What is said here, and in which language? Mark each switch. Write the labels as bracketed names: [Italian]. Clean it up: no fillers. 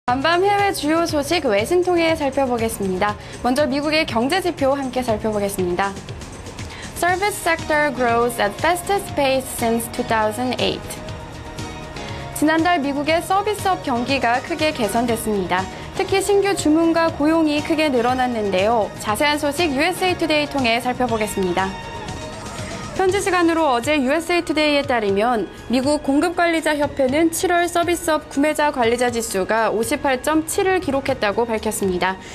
[Korean] 밤밤 해외 주요 소식 외신 통해 살펴보겠습니다. 먼저 미국의 경제 지표 함께 살펴보겠습니다. [English] Service sector grows at fastest pace since 2008. [Korean] 지난달 미국의 서비스업 경기가 크게 개선됐습니다. 특히 신규 주문과 고용이 크게 늘어났는데요. 자세한 소식 USA Today 통해 살펴보겠습니다. 현지 시간으로 어제 USA Today에 따르면 미국 공급관리자협회는 7월 서비스업 구매자 관리자 지수가 58.7을 기록했다고 밝혔습니다.